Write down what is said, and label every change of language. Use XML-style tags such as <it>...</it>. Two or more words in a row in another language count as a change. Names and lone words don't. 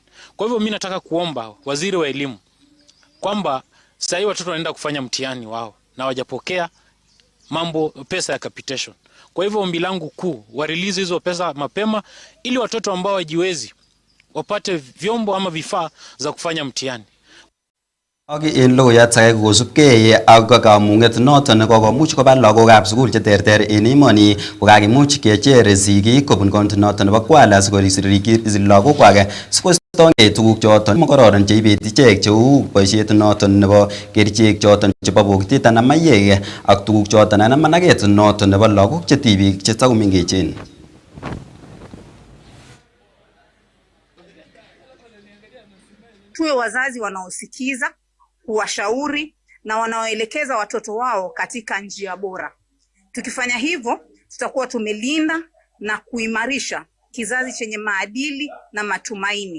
<sw>Kwa hivyo mimi nataka kuomba waziri wa elimu kwamba saa hii watoto wanaenda kufanya mtihani wao na hawajapokea pesa ya capitation. Kwa hivyo ombi langu kuu wa-release hizo pesa mapema ili watoto ambao wajiwezi wapate vyombo ama vifaa za kufanya mtihani.</sw> <kln>Ak en logoiyat age kosubkei ak kamung'et noton kokomuch koba lagokab sukul cheterter en emoni kokakimuch kecher sigik kobun county noton nebo Kwale asikorikyi lagokwak sikostongei tuguk choton mokororon cheibeti ichek cheu boisiet noton nebo kerichek choton chebo bokitet anan mayek ak tuguk choton anan managet noton nebo lagok chetibik chetakomengechen.</kln> <sw>Tuwe wazazi wanaosikiza, kuwashauri na wanaoelekeza watoto wao katika njia bora. Tukifanya hivyo, tutakuwa tumelinda na kuimarisha kizazi chenye maadili na matumaini.</sw>